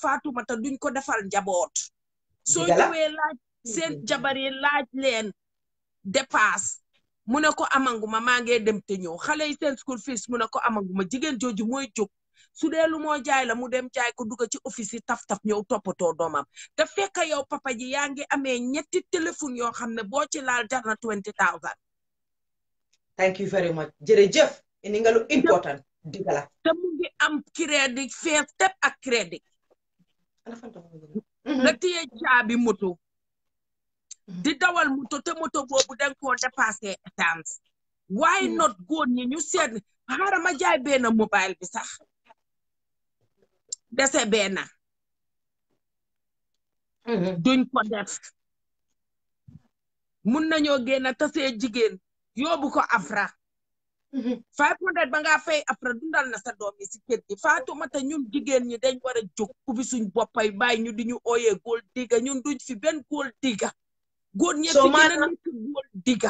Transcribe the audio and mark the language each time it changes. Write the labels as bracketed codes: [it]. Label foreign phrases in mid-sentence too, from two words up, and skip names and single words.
[wo] Fatoumata duñ ko defal njaboot soo ñëwee laaj seen jabar yi laaj leen dépasse mu ne ko amanguma maa ngi dem te ñëw xale yi seen [en] school fees [wo] mu ne ko amanguma jigéen jooju mooy jóg su dee lu moo jaay la mu dem jaay ko dugg ci office yi taf ñëw toppatoo doomam te fekk yow papa ji yaa ngi amee ñetti téléphone yoo xam ne boo ci laal jar na 20,000. [en] thank you very much [wo] jërëjëf indi nga lu important digala te mu ngi am crédit fees tep ak crédit nga téye caabi moto di dawal moto te moto boobu danga koo dépassé essence [en] why not [wo] góor ñi ñu seet xaaral ma jaay benn mobile bi sax dese benn duñ ko def mun nañoo génn tasee jigéen yóbbu ko Afra 500 ba ngaa fay Afra dundal na sa doom yi si kër gi Fatoumata ñun jigéen ñi dañ war a jóg ubbi suñ boppay bàyyi ñu di ñu ooyee góol digga ñun duñ fi benn góol digga góor ñi fi gën a nekk góol digga